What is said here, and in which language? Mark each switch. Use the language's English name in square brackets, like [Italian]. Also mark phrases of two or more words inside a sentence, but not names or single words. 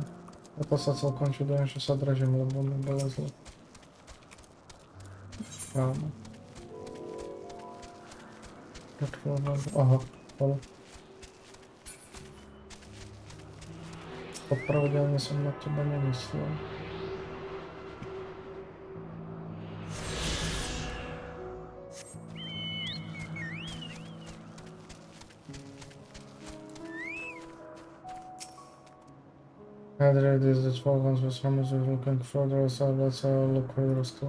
[Slovak] A to sa celkom čudujem, že sa držím, lebo mi bolo zle. Áno. Aha, ale. Popravde ani som na teba nemyslel. [English] Either it is the 12 ones with Hammers is looking further south, let's look further still.